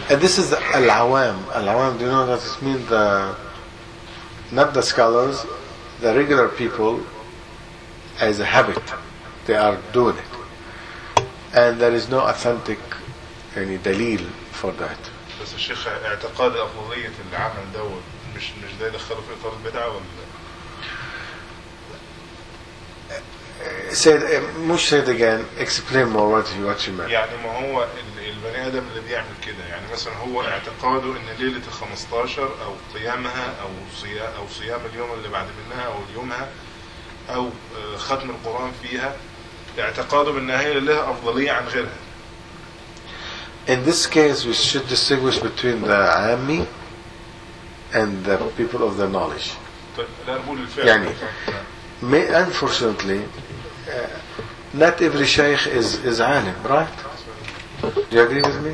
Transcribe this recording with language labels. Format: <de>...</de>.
<en>And this is al-awam. Al-awam, do you know what this means? The, not the scholars, the regular people as a habit they are doing it and there is no authentic any دليل for that.</en> <ar>بس الشيخ اعتقاد أفضلية العمل دوت مش ده دخله في إطار البدعة ولا</ar> <en>Say</en> <ar>مش</ar> <en>say it again. Explain more what you mean.</en> <ar>يعني ما هو البني آدم اللي بيعمل كده يعني مثلا هو اعتقاده إن ليلة الخمستاشر أو قيامها أو صيام اليوم اللي بعد منها أو يومها أو ختم القرآن فيها اعتقاده بأن هي لها أفضلية عن غيرها.</ar> <en>In this case, we should distinguish between the عامي and the people of the knowledge.</en> <ar>لا أقول الفعل. يعني</ar> <en>unfortunately. Not every shaykh is alim, right? Do you agree with me?</en>